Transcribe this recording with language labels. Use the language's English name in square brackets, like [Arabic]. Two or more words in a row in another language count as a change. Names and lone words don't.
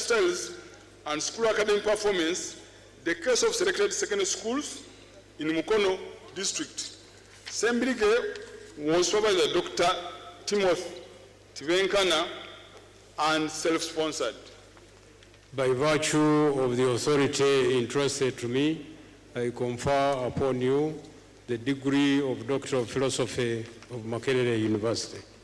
[English] styles and school academic performance, the case of selected secondary schools in Mukono district. Sembirige was supervised by Dr. Timothy Tivenkana and self-sponsored. By virtue of the authority entrusted to me, I confer upon you the degree of Doctor of Philosophy of Makerere University.